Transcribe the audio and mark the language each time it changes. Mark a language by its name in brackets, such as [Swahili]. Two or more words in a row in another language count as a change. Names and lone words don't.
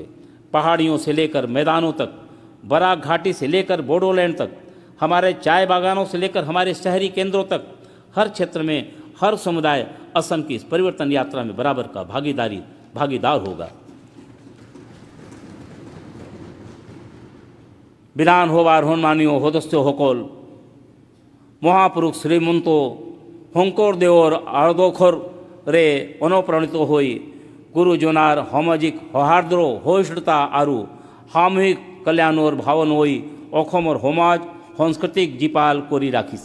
[Hindi] पहाड़ियों से लेकर मैदानों तक, बराक घाटी से लेकर बोडोलैंड तक, हमारे चाय बागानों से लेकर हमारे शहरी केंद्रों तक, हर क्षेत्र में हर समुदाय असम की इस परिवर्तन यात्रा में बराबर का भागीदार होगा। [Bodo] बिलान होबार होनमानियो होदस्यो होकोल [Assamese] মহাপুরুষ শ্রীমন্ত শংকৰদেৱৰ আদৰ্শৰে অনুপ্ৰাণিত হৈ গুৰুজনাৰ সামাজিক সৌহাৰ্দ্ৰ, সহিষ্ণুতা আৰু সামূহিক কল্যাণৰ ভাৱন হৈ অসমৰ সমাজ সংস্কৃতিক জীপাল কৰি ৰাখিছে।